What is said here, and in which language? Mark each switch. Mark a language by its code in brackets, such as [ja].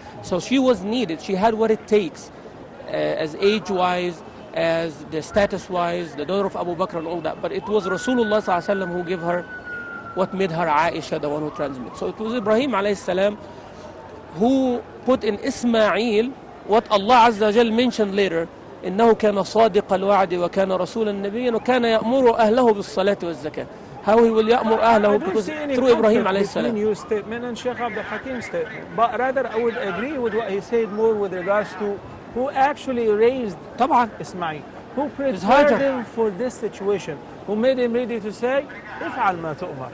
[en] So she was needed. She had what it takes, as age-wise, as the status-wise, the daughter of Abu Bakr and all that. But it was Rasulullah sallallahu alaihi wasallam who gave her what made her Aisha the one who transmits. So it was Ibrahim alayhi salam who put in Ismail what Allah Azza wa Jal mentioned later. [ar] إنه كان صادق الوعد وكان رسولا نبيا وكان يأمر أهله بالصلاة والزكاة. [en] How he will [ar] يأمر أهله [en] because through Ibrahim alayhi salam. Between your statement and Sheikh Abdul Hakim's statement, but rather I would agree with what he said more with regards to who actually raised [ar] طبعا. [en] Ismail, who prepared Hajar. him for this situation, who made him ready to say, [ar] افعل ما تؤمر.